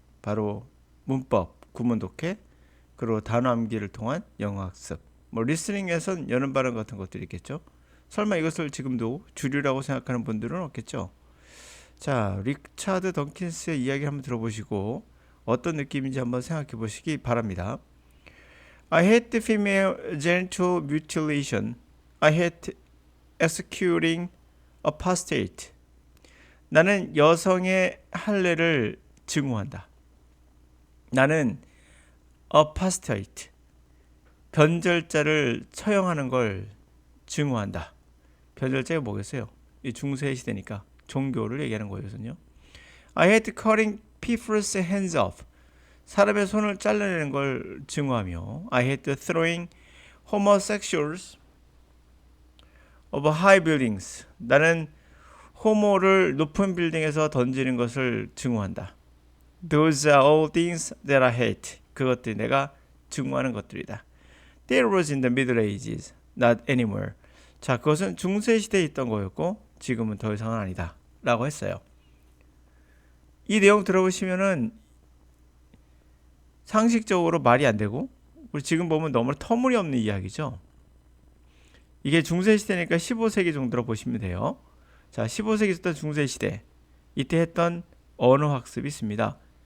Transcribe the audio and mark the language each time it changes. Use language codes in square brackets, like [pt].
[ko] 바로 문법, 구문 독해, 그리고 단어 암기를 통한 영어 학습, 뭐 리스닝에선 여는 발음 같은 것들이 있겠죠. 설마 이것을 지금도 주류라고 생각하는 분들은 없겠죠. 자, 리차드 던킨스의 이야기 한번 들어보시고 어떤 느낌인지 한번 생각해 보시기 바랍니다. [en] I hate female genital mutilation. I hate executing apostate. [ko] 나는 여성의 할례를 증오한다. 나는 apostate, 변절자를 처형하는 걸 증오한다. 변절자가 뭐겠어요? 이 중세 시대니까 종교를 얘기하는 거예요. [en] I hate cutting people's hands off. [ko] 사람의 손을 잘라내는 걸 증오하며 [en] I hate throwing homosexuals over high buildings. [ko] 나는 호모를 높은 빌딩에서 던지는 것을 증오한다. [en] Those are all things that I hate. [ko] 그것들이 내가 증오하는 것들이다. [en] There was in the Middle Ages, not anymore. [ko] 자, 그것은 중세시대에 있던 거였고 지금은 더 이상은 아니다 라고 했어요. 이 내용 들어보시면은 상식적으로 말이 안 되고 우리 지금 보면 너무 터무니없는 이야기죠. 이게 중세시대니까 15세기 정도로 보시면 돼요. 자, 15세기부터 중세시대 이때 했던 언어 학습이 있습니다.